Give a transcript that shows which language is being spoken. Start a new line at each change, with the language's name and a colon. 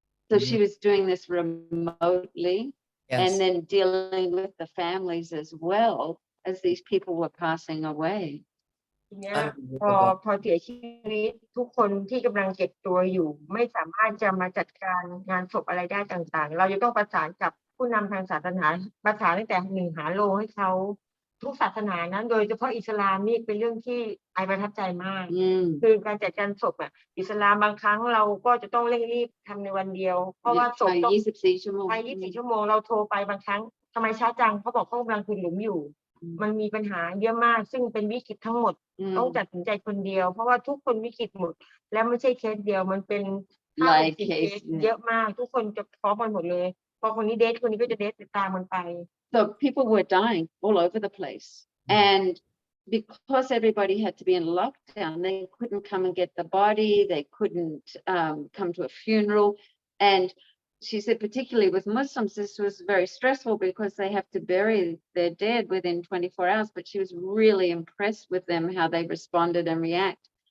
English: So she was doing this remotely. Yes. And then dealing with the families as well as these people were passing away.
Thai: ทีนี้พอเสียชีวิตทุกคนที่กำลังเก็บตัวอยู่ไม่สามารถจะมาจัดการงานศพอะไรได้ต่างๆเราจะต้องประสานกับผู้นำทางศาสนาประสานตั้งแต่1หาโลให้เขาทุกศาสนานั้นโดยเฉพาะอิสลามนี่เป็นเรื่องที่ไอประทับใจมากคือการจัดการศพอิสลามบางครั้งเราก็จะต้องเร่งรีบทำในวันเดียวเพราะว่าศพต้อง 24 ชั่วโมง 24 ชั่วโมงเราโทรไปบางครั้งทำไมช้าจังเขาบอกเขากำลังขุดหลุมอยู่มันมีปัญหาเยอะมากซึ่งเป็นวิกฤตทั้งหมดต้องตัดสินใจคนเดียวเพราะว่าทุกคนวิกฤตหมดและไม่ใช่เคสเดียวมันเป็นหลายเคสเยอะมากทุกคนจะพร้อมกันหมดเลยพอคนนี้เดทคนนี้ก็จะเดทตามมันไป
English: So people were dying all over the place, and because everybody had to be in lockdown, they couldn't come and get the body, they couldn't come to a funeral. And she said particularly with Muslims this was very stressful because they have to bury their dead within 24 hours, but she was really impressed with them, how they responded and react.